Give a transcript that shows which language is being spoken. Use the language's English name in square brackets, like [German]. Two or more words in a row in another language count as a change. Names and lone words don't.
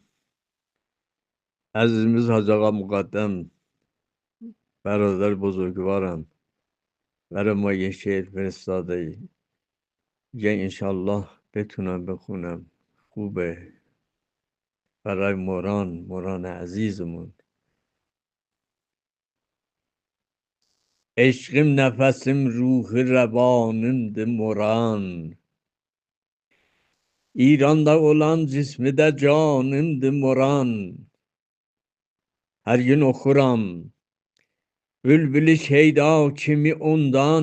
[Azerbaijani] Əzizimiz Hacı Ağa Müqəddəm, [Persian] برادر بزرگوارم، برای ما یه شعر فرستاده. یه انشالله بتونم بخونم. خوبه برای موران عزیزمون. [Azerbaijani] Eşqim nəfəsim ruhu rəvanımdır moran. İranda olan cismi də canımdır moran. Hər gün oxuram bülbülü şeyda kimi ondan.